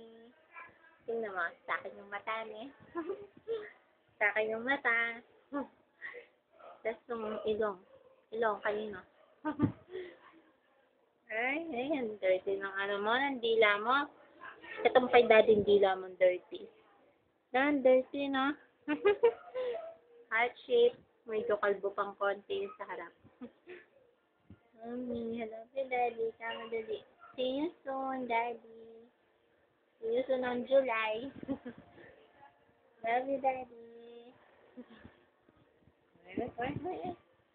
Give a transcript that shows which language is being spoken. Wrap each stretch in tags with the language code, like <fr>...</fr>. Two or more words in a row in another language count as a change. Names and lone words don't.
<tl>Tingnan mo. Sa akin yung mata, ne? Sa akin yung mata. Tapos yung ilong. Ilong, kanino? Ay, ang dirty ng ano mo, ng dila mo. Itong kay Daddy, yung dila mo dirty. Ang dirty, no?</tl> <en>Heart shape.</en> <tl>Medyo kalbo pang konti sa harap.</tl> <en>Mommy, hello to Daddy. Kama Daddy. See you soon, Daddy. See you soon on July. Love you, Daddy.</en>